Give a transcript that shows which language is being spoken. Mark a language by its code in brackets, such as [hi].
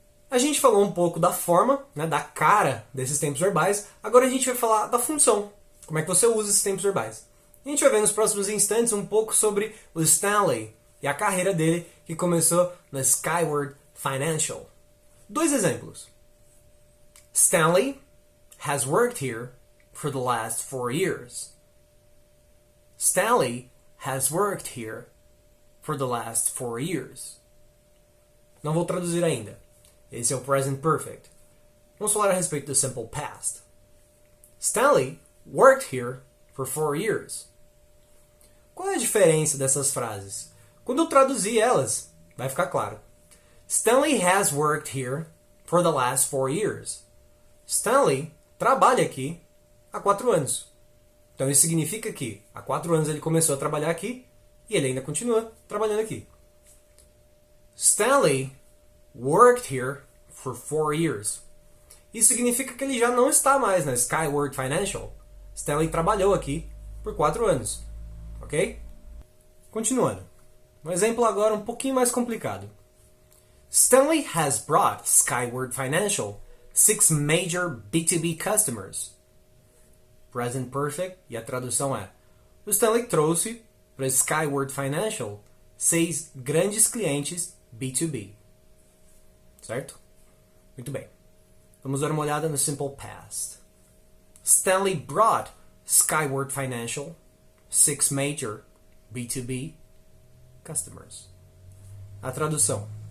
[pt] A gente falou um pouco da forma, né, da cara desses tempos verbais, agora a gente vai falar da função, como é que você usa esses tempos verbais. A gente vai ver nos próximos instantes um pouco sobre o Stanley e a carreira dele que começou na Skyward Financial. Dois exemplos. [en] Stanley has worked here for the last 4 years. Stanley has worked here for the last 4 years. [pt] Não vou traduzir ainda. Esse é o Present Perfect. Vamos falar a respeito do Simple Past. [en] Stanley worked here for 4 years. [pt] Qual é a diferença dessas frases? Quando eu traduzir elas, vai ficar claro. [en] Stanley has worked here for the last 4 years. [pt] Stanley trabalha aqui há 4 anos. Então isso significa que há 4 anos ele começou a trabalhar aqui e ele ainda continua trabalhando aqui. [en] Stanley worked here for 4 years. [pt] Isso significa que ele já não está mais na Skyward Financial. Stanley trabalhou aqui por 4 anos. Ok? Continuando. Um exemplo agora um pouquinho mais complicado. [en] Stanley has brought Skyward Financial 6 major B2B customers. [pt] Present Perfect, e a tradução é: o Stanley trouxe para Skyward Financial 6 grandes clientes B2B. Certo? Muito bem. Vamos dar uma olhada no Simple Past. [en] Stanley brought Skyward Financial 6 major B2B customers. [pt] A tradução.